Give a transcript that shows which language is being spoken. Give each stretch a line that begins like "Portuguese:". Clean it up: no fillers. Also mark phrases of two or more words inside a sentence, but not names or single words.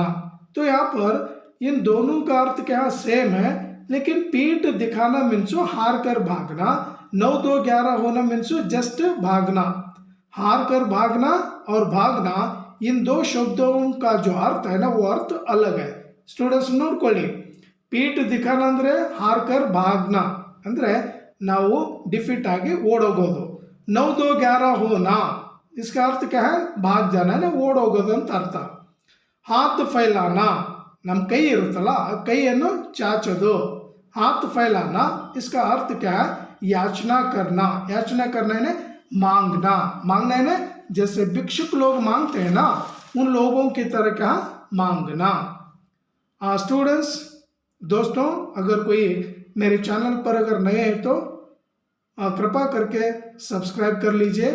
Hindi: तो यहाँ पर इन दोनों का अर्थ क्या सेम है, लेकिन पीठ दिखाना मीन्स हार कर भागना, 9-2-11 होना
English: means just
Hindi: भागना. हार कर भागना और भागना, इन दो शब्दों का जो अर्थ है ना वो अर्थ अलग है. स्टूडेंट्स नोट कर ली. पीठ दिखाना ಅಂದ್ರೆ हारकर भागना
Kannada: ಅಂದ್ರೆ ನಾವು
Hindi: डिफीट आगे ಓಡೋಗೋದು. 9 2 11 होना इसका अर्थ क्या है? भाग जाना है,
Kannada: ಓಡೋಗೋದು ಅಂತ ಅರ್ಥ.
Hindi: हाथ फैलाना
Kannada: ನಮ್ಮ ಕೈ ಇರುತ್ತಲ್ಲ ಆ ಕೈಯನ್ನು ಚಾಚೋದು.
Hindi: हाथ फैलाना इसका अर्थ क्या है? याचना करना. याचना करना है मांगना. मांगना है जैसे भिक्षुक लोग मांगते हैं ना, उन लोगों की तरह क्या? मांगना. स्टूडेंट्स, दोस्तों, अगर कोई मेरे चैनल पर अगर नए हैं तो कृपा करके सब्सक्राइब कर लीजिए.